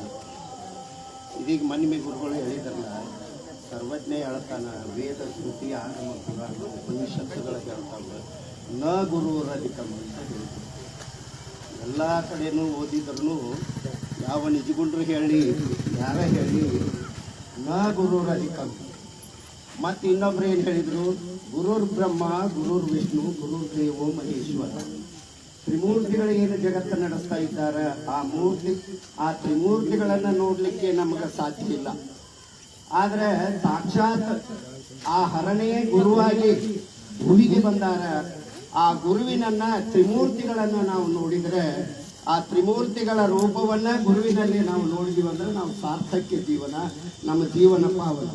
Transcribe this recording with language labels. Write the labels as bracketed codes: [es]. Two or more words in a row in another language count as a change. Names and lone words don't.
[kn] ಇದೀಗ ಮನ್ಮಿ ಗುರುಗಳು ಹೇಳಿದ್ರಲ್ಲ, ಸರ್ವಜ್ಞ ಹೇಳ್ತಾನ, ವೇದ ಶ್ರುತಿ ಆಗಮ ಪುರಾಣ ಉಪನಿಷತ್ತುಗಳ ಹೇಳ್ತಾವ, [sa] ನ ಗುರುರಧಿಕಂ [kn] ಅಂತ ಹೇಳ್ತಾರೆ. ಎಲ್ಲ ಕಡೆನೂ ಓದಿದ್ರೂ ಯಾವ ನಿಜಗುಂಡ್ರು ಹೇಳಿ ಯಾರ ಹೇಳಿ [sa] ನ ಗುರುರಧಿಕಂ. [kn] ಮತ್ತು ಇನ್ನೊಬ್ರು ಏನು ಹೇಳಿದರು, [sa] ಗುರುರ್ ಬ್ರಹ್ಮ ಗುರುರ್ ವಿಷ್ಣು ಗುರುರ್ ದೇವೋ ಮಹೇಶ್ವರ. [kn] ತ್ರಿಮೂರ್ತಿಗಳು ಏನು ಜಗತ್ತು ನಡೆಸ್ತಾ ಇದ್ದಾರೆ, ಆ ತ್ರಿಮೂರ್ತಿಗಳನ್ನು ನೋಡಲಿಕ್ಕೆ ನಮಗೆ ಸಾಧ್ಯ ಇಲ್ಲ. ಆದರೆ ಸಾಕ್ಷಾತ್ ಆ ಹರನೇ ಗುರುವಾಗಿ ಭೂಮಿಗೆ ಬಂದಾರ. ಆ ಗುರುವಿನನ್ನ ತ್ರಿಮೂರ್ತಿಗಳನ್ನು ನಾವು ನೋಡಿದರೆ, ಆ ತ್ರಿಮೂರ್ತಿಗಳ ರೂಪವನ್ನ ಗುರುವಿನಲ್ಲಿ ನಾವು ನೋಡಿದೀವಿ ಅಂದ್ರೆ ನಾವು ಸಾರ್ಥಕ್ಯ ಜೀವನ, ನಮ್ಮ ಜೀವನ ಪಾವನ.